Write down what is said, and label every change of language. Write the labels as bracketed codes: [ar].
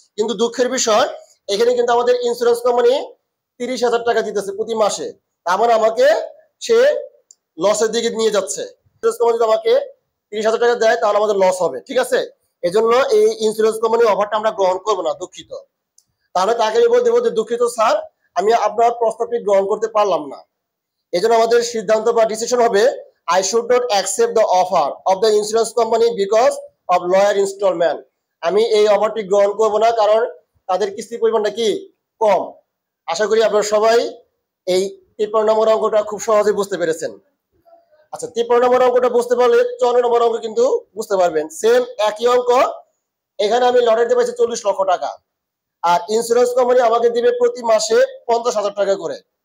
[bn] কিন্তু দুঃখের বিষয়, এখানে কিন্তু আমাদের ইন্স্যুরেন্স কোম্পানি 30,000 টাকা দিতেছে প্রতি মাসে, তার মানে আমাকে সে লসের দিকে নিয়ে যাচ্ছে। ইন্স্যুরেন্স কোম্পানি যদি আমাকে 30,000 টাকা দেয় তাহলে আমাদের লস হবে, ঠিক আছে। এজন্য এই ইন্স্যুরেন্স কোম্পানির অফারটা আমরা গ্রহণ করবো না, দুঃখিত। তাহলে তাকে আমি বলে দেবো যে দুঃখিত স্যার, আমি আপনার প্রস্তাবটি গ্রহণ করতে পারলাম না। এজন্য আমাদের সিদ্ধান্ত বা ডিসিশন হবে, [en] I should not accept the offer of the insurance company because of lower installment. [bn] আমি এই অফারটি গ্রহণ করব না, কারণ তাদের কিস্তি পরিমাণটা কি কম। আশা করি আপনারা সবাই এই 53 নম্বর অঙ্কটা খুব সহজে বুঝতে পেরেছেন। আচ্ছা, 53 নম্বর অঙ্কটা বুঝতে পারলে 54 নম্বর অঙ্ক কিন্তু বুঝতে পারবেন। সেম একই অঙ্ক, এখানে আমি লটারিতে পাইছি 40 লক্ষ টাকা, আর ইন্স্যুরেন্স কোম্পানি আমাকে দিবে প্রতি মাসে 50,000 টাকা করে।